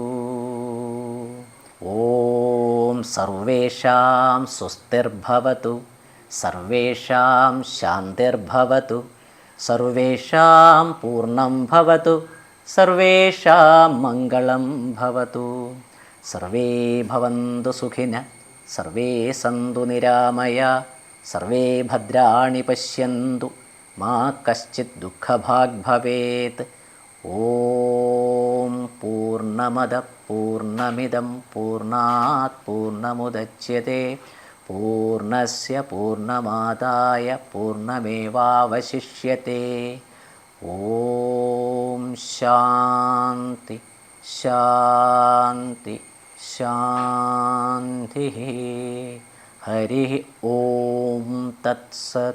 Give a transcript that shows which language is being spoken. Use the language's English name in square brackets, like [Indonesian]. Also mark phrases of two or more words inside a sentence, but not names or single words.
[Sanskrit] ഓം സർവേഷാം സ്വസ്തിർഭവതു, സർവേഷാം ശാന്തിർഭവതു, സർവേഷാം പൂർണ്ണം ഭവതു, സർവേഷാം മംഗളം ഭവതു. സർവേ ഭവന്തു സുഖിനഃ, സർവേ സന്തു നിരാമയാ, സർവേ ഭദ്രാണി പശ്യന്തു, മാ കശ്ചിത് ദുഃഖഭാഗ് ഭവേത്. ഓം പൂർണ്ണമദഃ പൂർണ്ണമിദം പൂർണ്ണാത് പൂർണ്ണമുദച്യത്തെ പൂർണ്ണസ്യ പൂർണ്ണമാദായ പൂർണ്ണമേവാവശിഷ്യത്തെ. ഓം ശാന്തി ശാന്തി ശാന്തി. ഹരി ഓം തത്സത്.